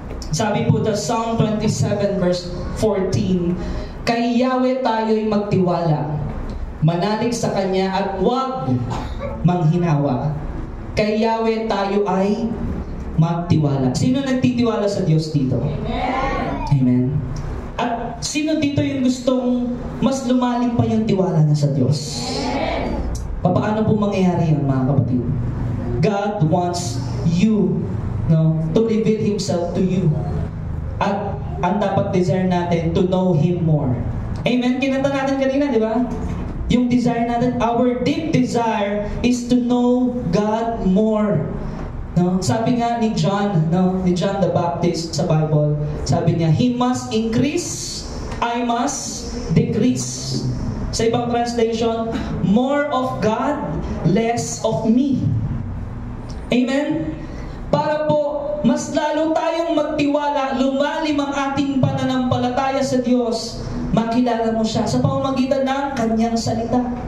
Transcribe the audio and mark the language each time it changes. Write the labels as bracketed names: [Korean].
[Filipino] Sabi po sa Psalm 27 verse 14, kay Yahweh tayo'y magtiwala, manalig sa Kanya at huwag manghinawa. Kay Yahweh tayo ay magtiwala. Sino nagtitiwala sa Diyos dito? Amen. Amen. At sino dito yung gustong mas lumalim pa yung tiwala na sa Diyos? Paano po mangyayari yun, mga kapatid? [English] God wants you, no, to reveal Himself to you. [Filipino] At ang dapat [English] desire natin, to know Him more. Amen? [Filipino] Kinanta natin kanina, di ba? Yung desire natin, [English] our deep desire is to know God more. [Filipino] No? Sabi nga ni John, no, ni John the Baptist sa Bible, sabi niya, [English] He must increase, I must decrease. [Filipino] Sa ibang translation, [English] more of God, less of me. Amen? [Filipino] Para po, mas lalo tayong magtiwala, lumalim ang ating pananampalataya sa Diyos, makilala mo siya sa pamamagitan ng Kanyang salita.